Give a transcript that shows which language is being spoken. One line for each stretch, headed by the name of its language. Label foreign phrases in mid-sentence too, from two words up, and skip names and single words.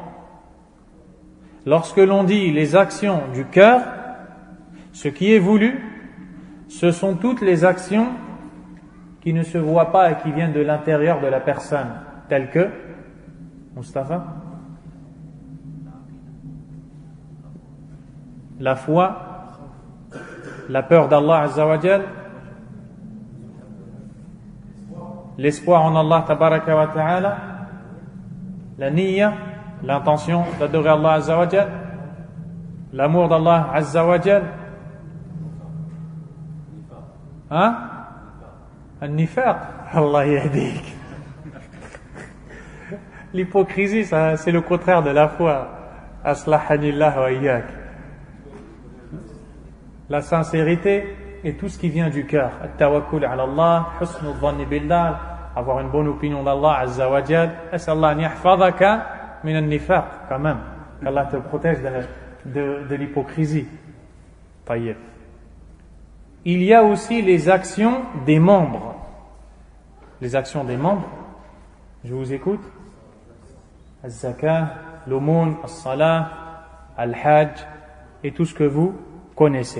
French: Lorsque l'on dit les actions du cœur, ce qui est voulu, ce sont toutes les actions qui ne se voient pas et qui viennent de l'intérieur de la personne, telles que, Mustafa, la foi, la peur d'
Arabic: الله عز وجل,
French: l'espoir en
Arabic: الله تبارك وتعالى,
French: la niyya, l'intention d'adorer
Arabic: الله عز وجل,
French: l'amour d'
Arabic: الله عز وجل, النفاق، الله يهديك.
French: L'hypocrisie, ça, c'est le contraire de la foi.
Arabic: أصلحني الله وإياك.
French: La sincérité est tout ce qui vient du cœur.
Arabic: التوكل على الله، حسن الظن بالله,
French: avoir une bonne opinion d'
Arabic: الله عز وجل. أسأل الله أن يحفظك من النفاق,
French: quand même. Qu'Allah te protège de l'hypocrisie.
Arabic: Tayyib.
French: Il y a aussi les actions des membres. Les actions des membres, je vous écoute. Al-zakah, l'aumône, al-salah, al-hajj, et tout ce que vous connaissez.